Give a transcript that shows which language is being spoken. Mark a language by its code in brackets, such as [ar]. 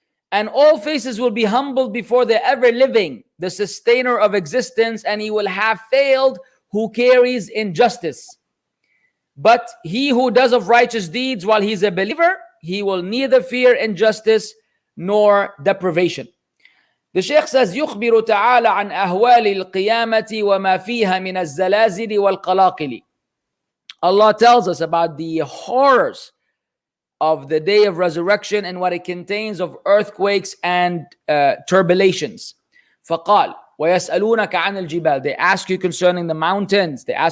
[en] And all faces will be humbled before the ever-living, the sustainer of existence, and he will have failed who carries injustice. But he who does of righteous deeds while he is a believer, he will neither fear injustice nor deprivation. The Shaykh says, [ar] يخبر تعالى عن أهوال القيامة وما فيها من الزلازل والقلاقل. [en] Allah tells us about the horrors of the day of resurrection and what it contains of earthquakes and turbulations. [ar] فقال ويسألونك عن الجبال. [en] They ask you concerning the mountains.